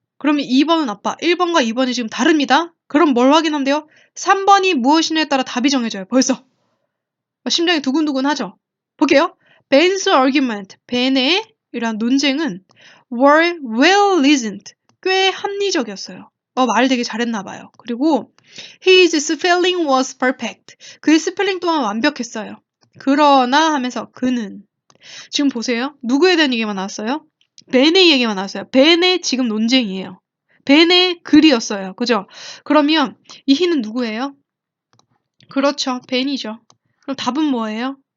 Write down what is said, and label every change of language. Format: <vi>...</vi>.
<ko>그러면 2번은 아빠, 1번과 2번이 지금 다릅니다. 그럼 뭘 확인하면 돼요? 3번이 무엇이냐에 따라 답이 정해져요. 벌써. 심장이 두근두근하죠. 볼게요.</ko> <en>Ben's argument,</en> <ko>벤의 이런 논쟁은</ko> <en>were well reasoned,</en> <ko>꽤 합리적이었어요. 말 되게 잘했나 봐요.</ko> <en>그리고 his spelling was perfect.</en> <ko>그의 스펠링 또한 완벽했어요. 그러나 하면서 그는 지금 보세요. 누구에 대한 얘기만 나왔어요? 벤의 얘기만 나왔어요. 벤의 지금 논쟁이에요. 벤의 글이었어요. 그죠? 그러면 이 he는 누구예요? 그렇죠. 벤이죠. 그럼 답은 뭐예요?</ko>